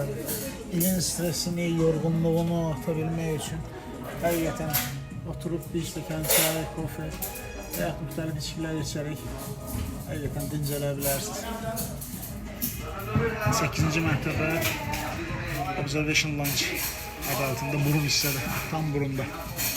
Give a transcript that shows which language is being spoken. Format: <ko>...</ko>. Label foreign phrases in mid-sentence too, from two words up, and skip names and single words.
<tr>İlin stresini, yorgunluğunu atabilmek için hakikaten oturup bir stəkan çay, kofe veya müxtəlif içkiler içerek hakikaten dincelebilirsiniz.</tr> <az>8. mərtəbə Observation Lounge adı altında burun hissədə, tam burunda.</az>